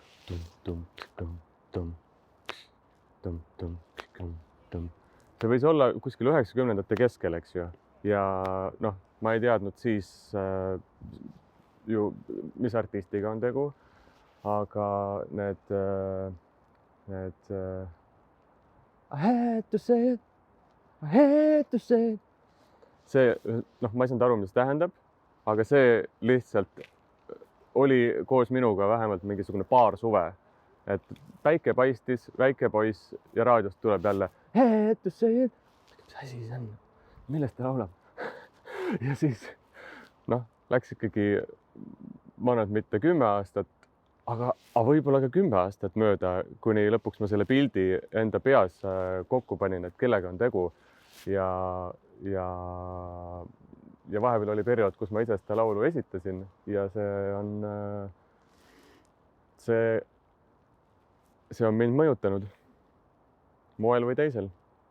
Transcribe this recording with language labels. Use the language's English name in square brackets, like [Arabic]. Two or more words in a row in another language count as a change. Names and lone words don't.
[Estonian] see võis olla kuskil 90ndate keskel, eks ju, ja noh, ma ei teadnud siis ju, mis artistiga on tegu, aga need [English] I had to say it, I had to say it. [Estonian] See, noh, ma ei saanud aru, mis tähendab, aga see lihtsalt oli koos minuga vähemalt mingisugune paar suve, et päike paistis, väike poiss ja raadiost tuleb jälle [English] I had to say it. [Estonian] Mis asi see on? Millest ta laulab? Ja siis, noh, läks ikkagi, ma arvan, et mitte 10 aastat, aga võib-olla ka 10 aastat mööda, kuni lõpuks ma selle pildi enda peas kokku panin, et kellega on tegu ja vahepeal oli periood, kus ma ise seda laulu esitasin ja see on mind mõjutanud moel või teisel.